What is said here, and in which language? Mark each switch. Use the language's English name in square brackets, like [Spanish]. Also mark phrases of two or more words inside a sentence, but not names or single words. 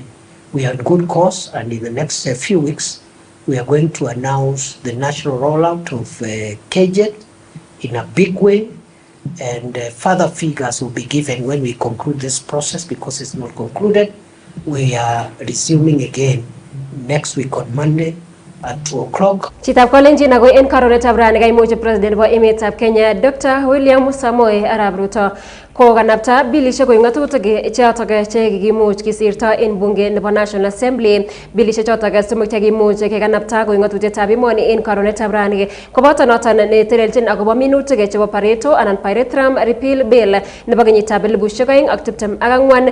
[English] We are on good course, and in the next few weeks, we are going to announce the national rollout of KJET in a big way, and further figures will be given when we conclude this process, because it's not concluded. We are resuming again next week on Monday at 2 o'clock. [Kalenjin] Chitab kolenjin ako en karonetab rani kaimuch president nebo emetab Kenya Dr. William Samoei Arap Ruto kokanapta bilishek koek ngatutik chotok che kikimuch kisirto en bunge nebo National Assembly. Bilishek chotok somok chekimuch kekanapta koek ngatutietab emoni en karonetab rani koboto noton netelelchin akobo minutik chebo Pareto anan Pyrethrum Repeal Bill nebo kenyitab 2024.